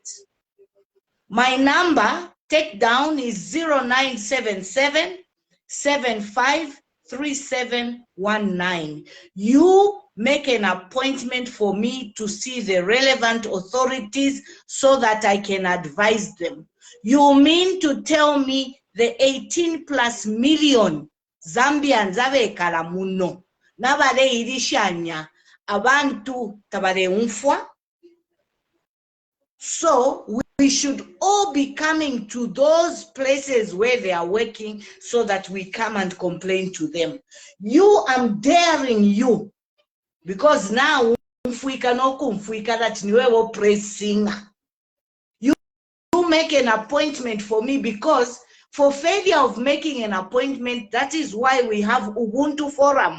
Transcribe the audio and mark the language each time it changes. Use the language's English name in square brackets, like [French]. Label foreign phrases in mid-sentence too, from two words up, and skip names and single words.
[English] My number, take down, is 0977 753719. You make an appointment for me to see the relevant authorities so that I can advise them. You mean to tell me the 18+ million Zambians [Bemba] abekala muno nabale irishanya abantu tabale unfwa? [English] So we should all be coming to those places where they are working so that we come and complain to them. I'm daring you, because now that you praise singer. You make an appointment for me, because for failure of making an appointment, that is why we have Ubuntu Forum.